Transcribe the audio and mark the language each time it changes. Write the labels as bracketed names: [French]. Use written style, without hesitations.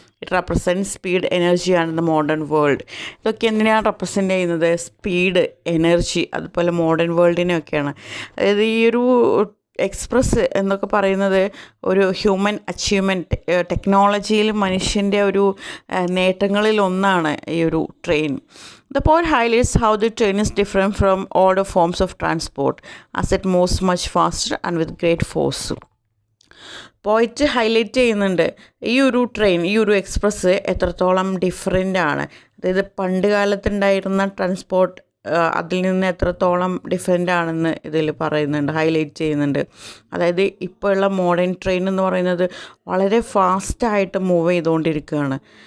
[English] It represent speed, energy and the modern world. [Malayalam] ഇതൊക്കെ എന്തിനാണ് represent ചെയ്യുന്നത്? സ്പീഡ്, എനർജി, അതുപോലെ മോഡേൺ വേൾഡിനെയൊക്കെയാണ്. അതായത് ഈ ഒരു എക്സ്പ്രസ് എന്നൊക്കെ പറയുന്നത് ഒരു ഹ്യൂമൻ അച്ചീവ്മെൻറ്റ്, ടെക്നോളജിയിൽ മനുഷ്യൻ്റെ ഒരു നേട്ടങ്ങളിലൊന്നാണ് ഈ ഒരു train. [English] The poet highlights how the train is different from all the forms of transport as it moves much faster and with great force. [Malayalam] പോയിറ്റ് ഹൈലൈറ്റ് ചെയ്യുന്നുണ്ട് ഈ ഒരു ട്രെയിൻ, ഈ ഒരു എക്സ്പ്രസ് എത്രത്തോളം ഡിഫറെൻ്റ് ആണ്. അതായത് പണ്ട് കാലത്തുണ്ടായിരുന്ന ട്രാൻസ്പോർട്ട് അതിൽ നിന്ന് എത്രത്തോളം ഡിഫറെൻ്റ് ആണെന്ന് ഇതിൽ പറയുന്നുണ്ട്, ഹൈലൈറ്റ് ചെയ്യുന്നുണ്ട്. അതായത് ഇപ്പോൾ ഉള്ള മോഡേൺ ട്രെയിൻ എന്ന് പറയുന്നത് വളരെ ഫാസ്റ്റായിട്ട് മൂവ് ചെയ്തുകൊണ്ടിരിക്കുകയാണ്.